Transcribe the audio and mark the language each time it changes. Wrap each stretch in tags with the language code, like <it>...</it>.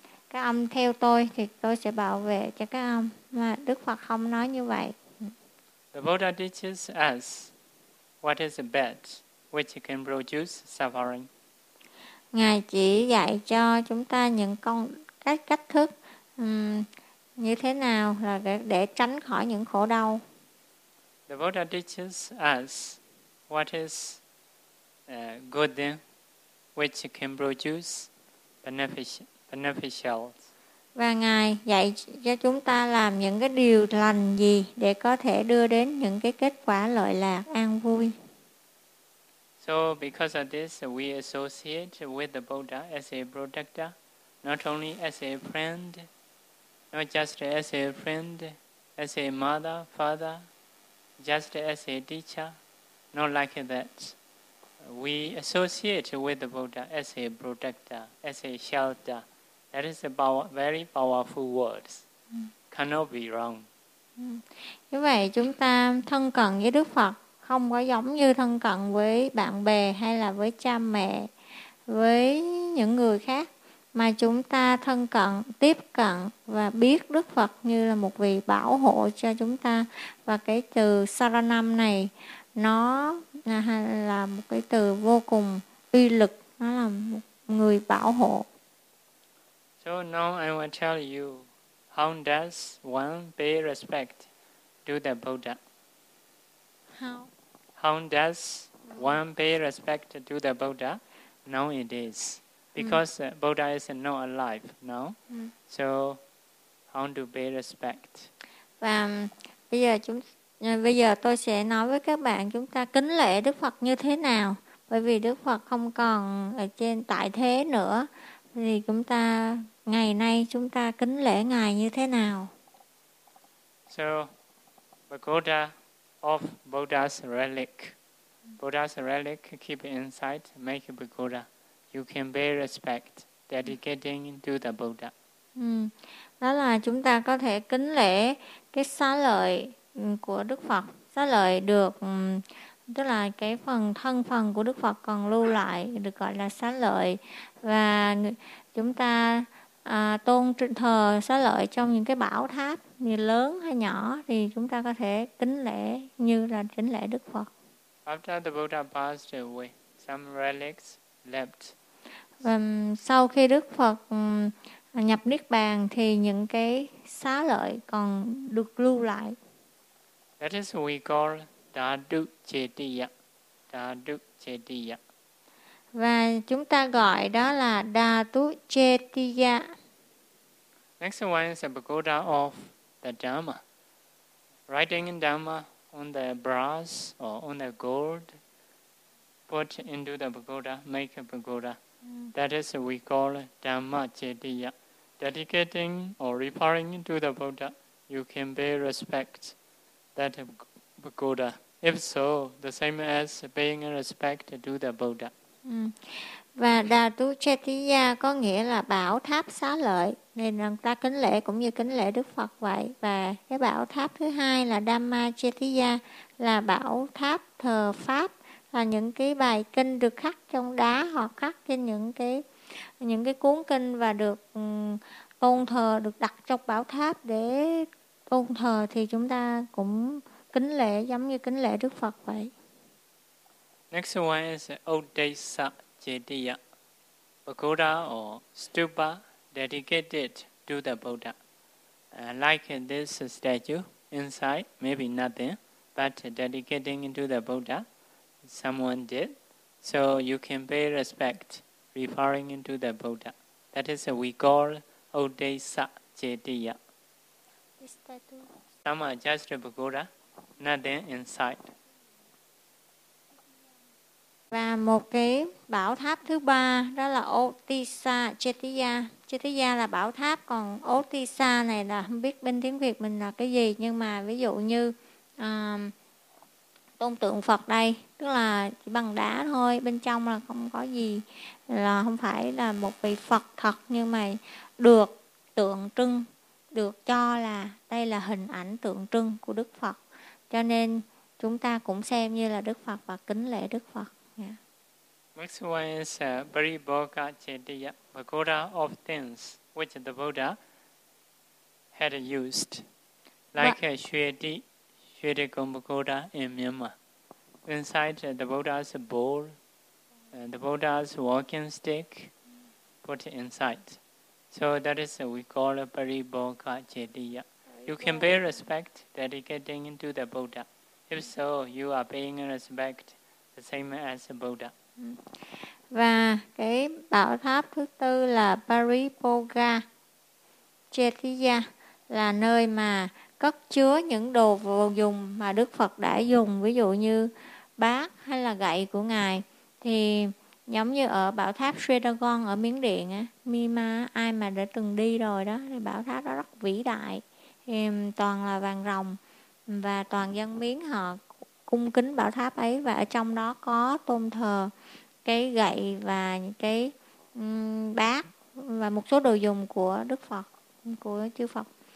<vi>các ông theo tôi thì tôi sẽ bảo vệ cho các ông. Mà Đức Phật không nói như vậy.</vi> <en>The Buddha teaches us what is the bed which can produce suffering.</en> <vi>Ngài chỉ dạy cho chúng ta những con các cách thức như thế nào là để tránh khỏi những khổ đau.</vi> <en>The Buddha teaches us what is good thing which can produce beneficial.</en> <vi>Và Ngài dạy cho chúng ta làm những cái điều lành gì để có thể đưa đến những cái kết quả lợi lạc, an vui.</vi> <en>So because of this, we associate with the Buddha as a protector, not only as a friend, not just as a friend, as a mother, father, just as a teacher, not like that. We associate with the Buddha as a protector, as a shelter. That is a very powerful words. Cannot be wrong.</en> <vi>Như vậy chúng ta thân cận với Đức Phật không có giống như thân cận với bạn bè hay là với cha mẹ, với những người khác, mà chúng ta thân cận, tiếp cận và biết Đức Phật như là một vị bảo hộ cho chúng ta. Và cái từ Saranam này nó là một cái từ vô cùng uy lực, nó là một người bảo hộ.</vi> <en>So now I will tell you how does one pay respect to the Buddha. How does one pay respect to the Buddha nowadays? Because Buddha is not alive now. So how to pay respect?</en> <vi>Và bây giờ tôi sẽ nói với các bạn chúng ta kính lễ Đức Phật như thế nào. Bởi vì Đức Phật không còn ở trên tại thế nữa, thì chúng ta ngày nay chúng ta kính lễ Ngài như thế nào?</vi> <en>So, the Buddha of Buddha's relic. Buddha's relic keep inside, make a Buddha. You can pay respect, dedicating to the Buddha.</en> <vi>Đó là chúng ta có thể kính lễ cái xá lợi của Đức Phật. Xá lợi được, tức là cái phần thân phần của Đức Phật còn lưu lại, được gọi là xá lợi. Và chúng ta tôn thờ xá lợi trong những cái bảo tháp như lớn hay nhỏ, thì chúng ta có thể kính lễ như là kính lễ Đức Phật.</vi> <en>After the Buddha passed away, some relics left.</en> <vi>Sau khi Đức Phật nhập Niết Bàn thì những cái xá lợi còn được lưu lại.</vi> <en>That is we call Dhadu Chetiya. Dhadu Chetiya.</en> <vi>Và chúng ta gọi đó là Dhadu Chetiya.</vi> <en>Next one is the Pagoda of the Dharma. Writing in Dharma on the brass or on the gold, put into the Pagoda, make a Pagoda. That is we call Dhamma Chetiya. Dedicating or referring to the Buddha, you can pay respect that Pagoda. If so, the same as paying respect to the Buddha.</en> <vi>Và Dhadu Chetiya có nghĩa là bảo tháp xá lợi, nên người ta kính lễ cũng như kính lễ Đức Phật vậy. Và cái bảo tháp thứ hai là Dhamma Chetiya, là bảo tháp thờ pháp, là những cái bài kinh được khắc trong đá hoặc khắc trên những cái cuốn kinh và được tôn thờ, được đặt trong bảo tháp để tôn thờ, thì chúng ta cũng kính lễ giống như kính lễ Đức Phật vậy.</vi> <en>Next one is Odesa Chetiya, Pagoda or Stupa dedicated to the Buddha. Like this statue, inside maybe nothing, but dedicating to the Buddha, someone did. So you can pay respect referring to the Buddha. That is what we call Odesa Chetiya. Some are just a Pagoda, nothing inside.</en> <vi>Và một cái bảo tháp thứ ba đó là Otisa Chetiya. Chetiya là bảo tháp, còn Otisa này là không biết bên tiếng Việt mình là cái gì, nhưng mà ví dụ như tôn tượng Phật đây, tức là chỉ bằng đá thôi, bên trong là không có gì, là không phải là một vị Phật thật, nhưng mà được tượng trưng, được cho là đây là hình ảnh tượng trưng của Đức Phật, cho nên chúng ta cũng xem như là Đức Phật và kính lễ Đức Phật.</vi> <en>Next one is Paribhoga Chetiya, Pagoda of things which the Buddha had used, like Shwedi Gombogoda in Myanmar. Inside the Buddha's bowl, the Buddha's walking stick, put inside. So that is we call Pariboga Jediya. You can pay respect dedicating to the Buddha. If so, you are paying respect the same as the Buddha.</en> <vi>Và cái bảo tháp thứ tư là Pariboga Jediya, là nơi mà cất chứa những đồ vô dùng mà Đức Phật đã dùng, ví dụ như bát hay là gậy của Ngài. Thì giống như ở bảo tháp Sredagon ở Miến Điện á, Mima, ai mà đã từng đi rồi đó, thì bảo tháp đó rất vĩ đại, thì toàn là vàng ròng và toàn dân Miến họ cung kính bảo tháp ấy, và ở trong đó có tôn thờ cái gậy và cái bát và một số đồ dùng của Đức Phật, của chư Phật.</vi>